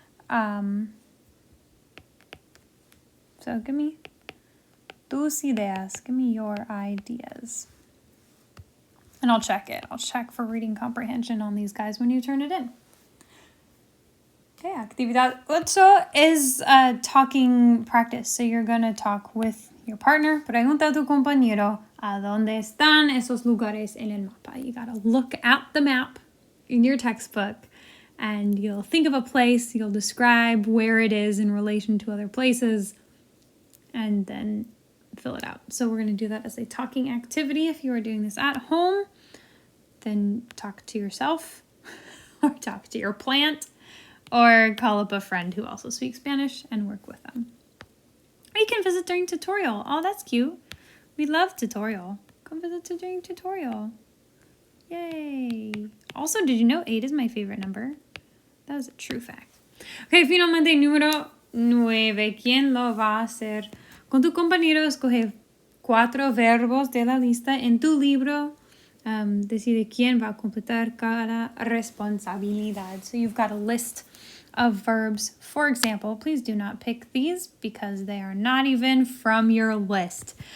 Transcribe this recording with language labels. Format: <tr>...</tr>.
<en>So give me</en> <es>tus ideas.</es> <en>Give me your ideas. And I'll check it. I'll check for reading comprehension on these guys when you turn it in. Okay, Actividad 8 is a talking practice. So you're going to talk with your partner.</en> <es>Pregunta a tu compañero a dónde están esos lugares en el mapa.</es> <en>You got to look at the map in your textbook and you'll think of a place. You'll describe where it is in relation to other places and then fill it out. So we're going to do that as a talking activity. If you are doing this at home, then talk to yourself or talk to your plant or call up a friend who also speaks Spanish and work with them. Or you can visit during tutorial. Oh, that's cute. We love tutorial. Come visit during tutorial. Yay. Also, did you know 8 is my favorite number? That is a true fact. Okay, finalmente número 9.</en> <es>¿Quién lo va a hacer? Con tu compañero escoge 4 verbos de la lista en tu libro. Decide quién va a completar cada responsabilidad.</es> <en>So you've got a list of verbs. For example, please do not pick these because they are not even from your list.</en>